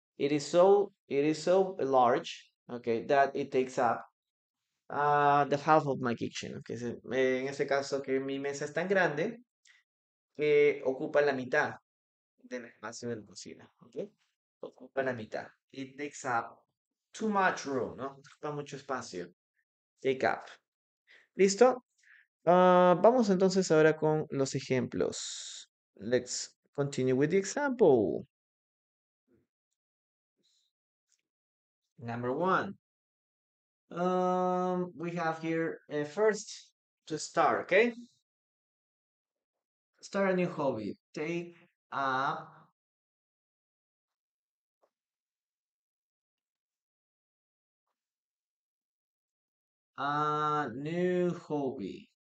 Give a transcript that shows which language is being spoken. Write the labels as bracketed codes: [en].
[en] It is so large, okay, that it takes up the half of my kitchen. [es] Okay, en ese caso que mi mesa es tan grande que ocupa la mitad del espacio de la cocina, okay, ocupa la mitad. [en] It takes up too much room, ¿no? [es] Ocupa mucho espacio. [en] Take up. ¿Listo? [es] Vamos entonces ahora con los ejemplos. [en] Let's continue with the example. Number one. We have here first to start, okay? Start a new hobby. Take up a new hobby.